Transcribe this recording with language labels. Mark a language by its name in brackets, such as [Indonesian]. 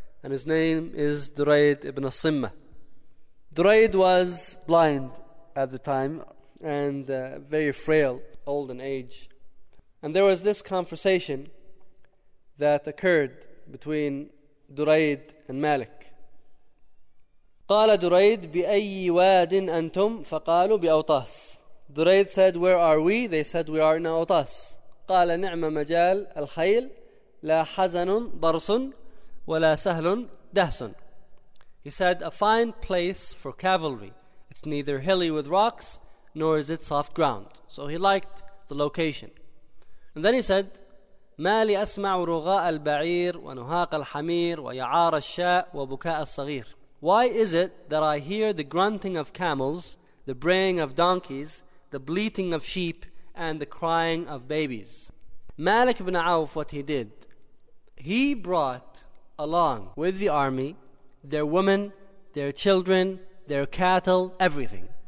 [English] And his name is Durayd ibn Simma. Durayd was blind at the time and very frail, old in age. And there was this conversation that occurred between Durayd and Malik. [Arabic] قال دريد بأي واد أنتم فقالوا بأوطاس. [English] دريد said, where are we? They said, we are in أوطاس. [Arabic] قال نعم مجال الخيل لا حزن ضرس ولا سهل دهس. [English] He said, a fine place for cavalry. It's neither hilly with rocks nor is it soft ground. So he liked the location. And then he said, [Arabic] ما لي أسمع رغاء البعير ونهاق الحمير ويعار الشاء وبكاء الصغير. [English] Why is it that I hear the grunting of camels, the braying of donkeys, the bleating of sheep, and the crying of babies? Malik ibn Auf, what he did, he brought along with the army their women, their children, their cattle, everything.